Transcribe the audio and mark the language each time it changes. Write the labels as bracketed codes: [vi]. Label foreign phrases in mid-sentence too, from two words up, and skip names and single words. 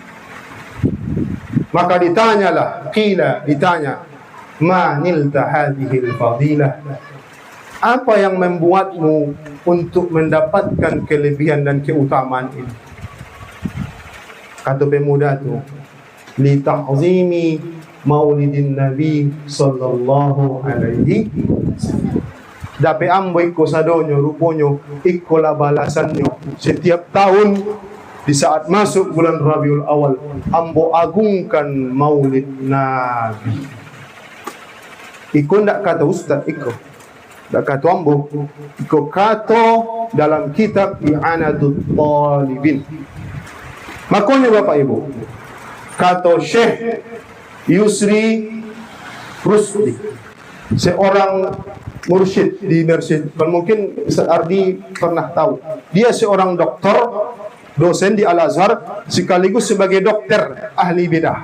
[id] Maka ditanya, [ar] ما نلت هذه الفضيلة, [id] apa yang membuatmu untuk mendapatkan kelebihan dan keutamaan ini? Kata pemuda itu, [ar] لتعظيم مولد النبي صلى الله عليه وسلم. [min] Dapat ambo iko sadonyo ruponyo iko la balasanyo setiap tahun di saat masuk bulan Rabiul Awal ambo agungkan maulid Nabi. Iko ndak kata ustaz, iko ndak kata ambo, iko kata dalam kitab I'anatul Talibin. [id] Makanya Bapak Ibu, kata Syekh Yusri Rusdi, seorang mursyid di Mersid. Mungkin Ustaz Ardi pernah tahu. Dia seorang doktor, dosen di Al-Azhar, sekaligus sebagai dokter ahli bidah.